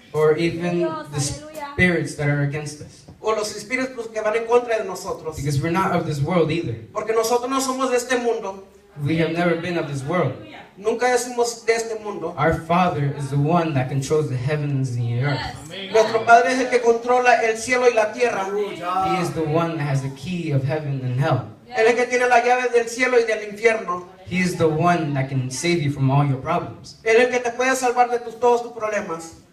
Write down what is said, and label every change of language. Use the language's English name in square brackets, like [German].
[English] or even the spirits that are against us. [Spanish] o los espíritus que van en contra de nosotros. [English] Because we're not of this world either. [Spanish] Porque nosotros no somos de este mundo. [English] We have never been of this world. [Spanish] Nunca somos de este mundo. [English] Our Father is the one that controls the heavens and the earth. [Spanish] Nuestro Padre es el que controla el cielo y la tierra. [English] He is the one that has the key of heaven and hell. [Spanish] Él es el que tiene las llaves del cielo y del infierno. [English] He is the one that can save you from all your problems. [Spanish] Él es el que te puede salvar de todos tus problemas.